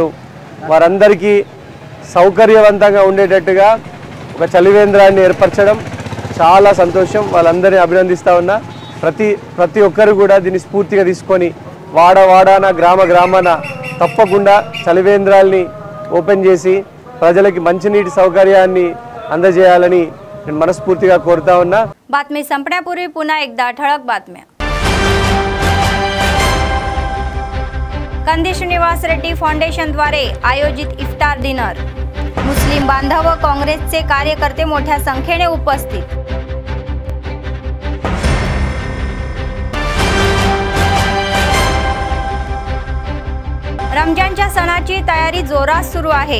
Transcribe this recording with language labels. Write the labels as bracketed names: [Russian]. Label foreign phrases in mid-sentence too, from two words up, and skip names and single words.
[Telugu] వారందరికీ సౌకర్యవంతంగా ఉండేటట్టుగా ఒక చలివేంద్రాన్ని ఏర్పరచడం చాలా సంతోషం। వాళ్ళందరినీ అభినందిస్తూ ఉన్నా। ప్రతి ఒక్కరు కూడా దీన్ని స్ఫూర్తిగా తీసుకొని వాడవాడాన గ్రామాన తప్పకుండా చలివేంద్రాల్ని ఓపెన్ చేసి ప్రజలకు మంచినీటి సౌకర్యాన్ని అందజేయాలని నేను మనస్ఫూర్తిగా కోరుతా ఉన్నా। [Marathi] बातमी संपण्यापूर्वी पुन्हा एकदा ठळक बातम्या। कंदी श्रीनिवास रेड्डी फाउंडेशन द्वारे आयोजित इफ्तार डिनर। मुस्लिम बांधव व काँग्रेसचे कार्यकर्ते मोठ्या संख्येने उपस्थित। रमजानच्या सणाची तयारी जोरात सुरू आहे।